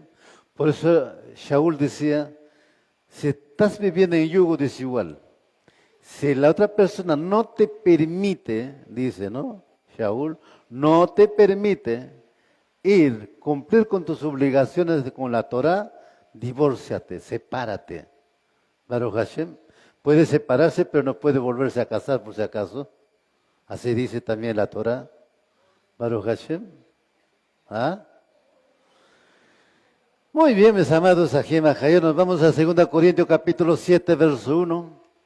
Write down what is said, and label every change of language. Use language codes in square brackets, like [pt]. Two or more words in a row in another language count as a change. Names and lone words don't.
[es] Por eso Shaul decía, si estás viviendo en yugo desigual, si la otra persona no te permite, dice, ¿no? Shaul, no te permite cumplir con tus obligaciones con la Torah, divórciate, sepárate. [he] ברוך השם, [es] puede separarse, pero no puede volverse a casar por si acaso. Así dice también la Torah. [he] ברוך השם. [es] ¿Ah? Muy bien, mis amados [he] אחים אחיות, [es] nos vamos a 2 Corintios capítulo 7, verso 1.